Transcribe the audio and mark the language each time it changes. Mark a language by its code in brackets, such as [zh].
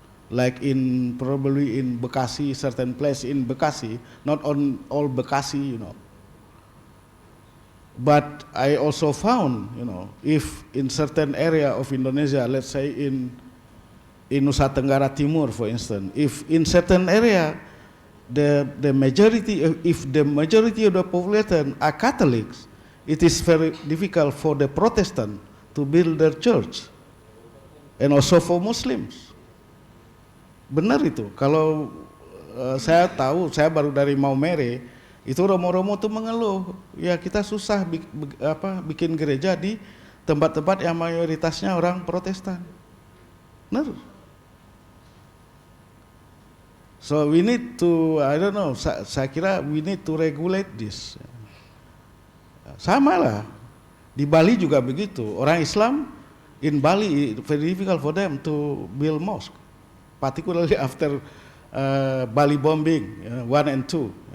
[en] Like probably in Bekasi, certain place in Bekasi, not on all Bekasi, But I also found, if in certain area of Indonesia, let's say in Nusa Tenggara Timur, for instance, if in certain area the majority of the population are Catholics, it is very difficult for the Protestant to build their church, and also for Muslims. [id] Benar itu. Kalau saya tahu, saya baru dari Maumere, itu Romo-Romo tuh mengeluh, ya kita susah bikin gereja di tempat-tempat yang mayoritasnya orang Protestan. Benar. [en] So we need to, I don't know, [id] saya kira [en] we need to regulate this. [id] Sama lah, di Bali juga begitu. Orang Islam [en] in Bali, very difficult for them to build mosque, particularly after Bali bombing 1 and 2.